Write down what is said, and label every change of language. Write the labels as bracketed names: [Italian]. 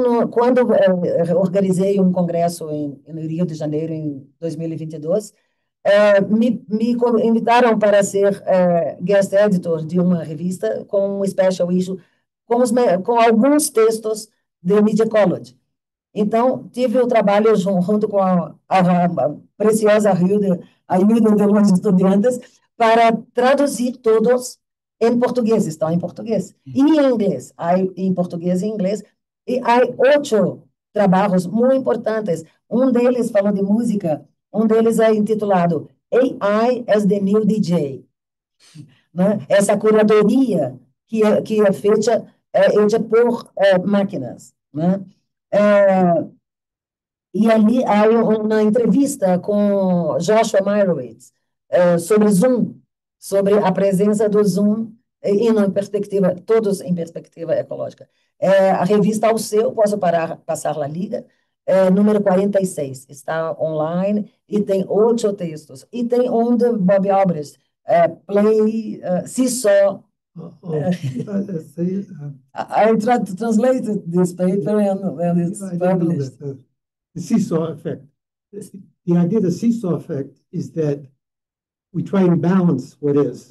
[Portuguese] quando organizei um congresso no Rio de Janeiro, em 2022, me invitaram para ser guest editor de uma revista com um special issue, com alguns textos de Media Ecology. Então, tive o trabalho junto com a preciosa Hilde [Spanish] ayuda de los estudiantes para traducir todos en portugués, están en portugués, y en inglés, hay en portugués e inglés, y hay 8 trabajos muy importantes. [Portuguese] Um deles falou de música, um deles é intitulado AI as the New DJ, né? Essa curadoria que é feita por máquinas, né? E ali há uma entrevista com Joshua Meyrowitz sobre Zoom, sobre a presença do Zoom e em perspectiva, todos em perspectiva ecológica. A revista Alceu, posso passar a liga, número 46, está online e tem 8 textos. E tem um de Bob Albrecht, Play, Seesaw. [English] I tried to translate this paper and it's published. The seesaw effect. The idea of the seesaw effect is that we try and balance what is.